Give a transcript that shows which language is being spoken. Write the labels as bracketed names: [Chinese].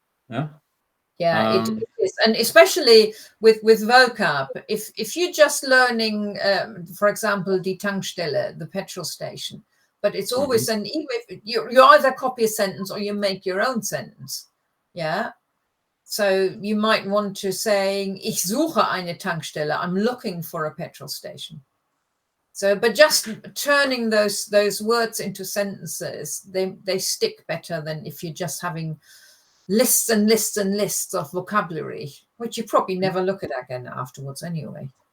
[English] Yeah. Yeah, it is. And especially with vocab, if you're just learning, for example, die Tankstelle, the petrol station, but it's always even if you either copy a sentence or you make your own sentence. Yeah. So you might want to say, [German] ich suche eine Tankstelle. [English] I'm looking for a petrol station. So, but just turning those words into sentences, they stick better than if you're just having lists and lists and lists of vocabulary, which you probably never look at again afterwards anyway.